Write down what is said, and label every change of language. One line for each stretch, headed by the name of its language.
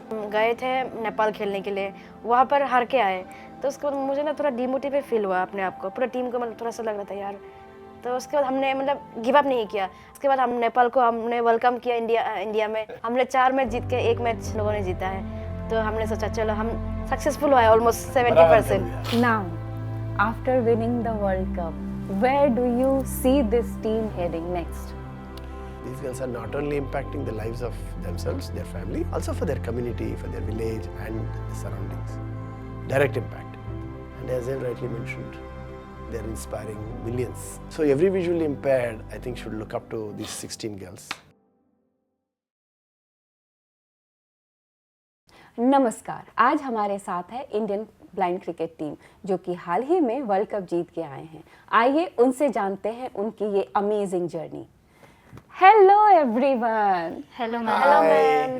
Hindi: गए थे नेपाल खेलने के लिए, वहाँ पर हार के आए, तो उसके बाद मुझे ना थोड़ा डिमोटिवेट फील हुआ अपने आप को, पूरा टीम को मतलब थोड़ा सा लग रहा था यार। तो उसके बाद हमने मतलब गिव अप नहीं किया। उसके बाद हम नेपाल को हमने वेलकम किया इंडिया में। हमने 4 मैच जीत के 1 मैच लोगों ने जीता है। तो हमने सोचा चलो हम सक्सेसफुल हुआ है almost 70%।
English: Now, after winning the World Cup, where do you see this team heading next? These girls are not only impacting the lives of themselves, their family, also for their community, for their village and the surroundings. Direct impact. And as I rightly mentioned, they are inspiring millions. So every visually impaired, I think, should look up to these 16 girls.
Hindi: नमस्कार, आज हमारे साथ है Indian blind cricket team जो कि हाल ही में world cup जीत के आए हैं। आइए उनसे जानते हैं उनकी ये amazing journey.
English: Hello everyone. Hello Hi, ma'am.